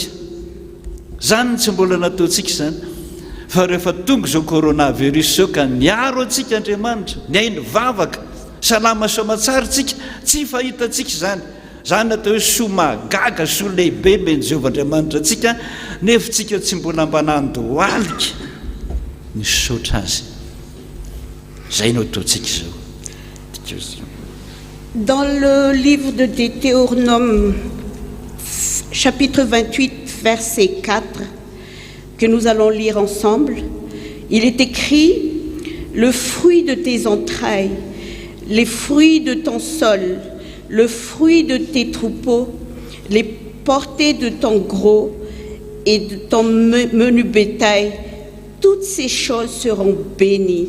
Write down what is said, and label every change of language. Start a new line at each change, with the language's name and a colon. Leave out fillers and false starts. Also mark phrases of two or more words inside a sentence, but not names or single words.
Malagasy: zany tsy mbola nataontsika zany fa rehefa tonga zao coronavirus zao ka niaro antsika Andriamanitra ny ainy vavaka salama soamatsaritsika tsy fahitantsika zany atao hoe soa mahagaga soa lehibe meny Jehovah Andriamanitra atsika nefa tsika tsy mbola mbanandohalika ny sotra azy zay no ataontsika zao.
French: Dans le livre de Deutéronome, chapitre 28, verset 4, que nous allons lire ensemble, il est écrit « Le fruit de tes entrailles, les fruits de ton sol, le fruit de tes troupeaux, les portées de ton gros et de ton menu bétail, toutes ces choses seront bénies.